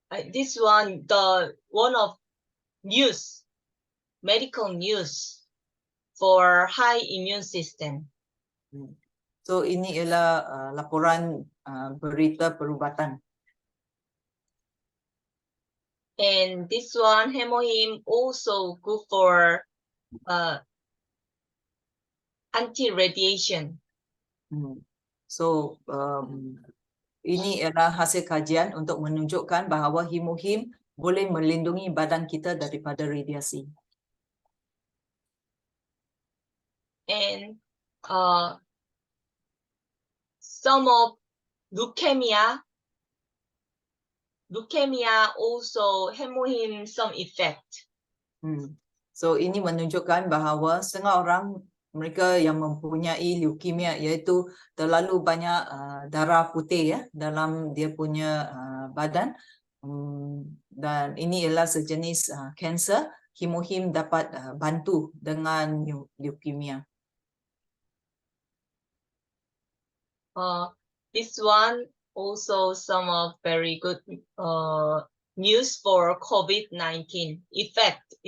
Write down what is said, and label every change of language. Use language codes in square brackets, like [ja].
[en] This one, the one of news, medical news for high immune system. [ms] So ini ialah laporan berita perubatan. [en] And this one, Hemohim also good for anti-radiation. [ms] So ini ialah hasil kajian untuk menunjukkan bahawa Hemohim boleh melindungi badan kita daripada radiasi. [en] And some of leukemia also Hemohim some effect. [ms] So ini menunjukkan bahawa setengah orang mereka yang mempunyai leukemia, iaitu terlalu banyak darah putih dalam dia punya badan, dan ini ialah sejenis kanser. Hemohim dapat bantu dengan leukemia. [en] This one also some of very good news for COVID-19 effect.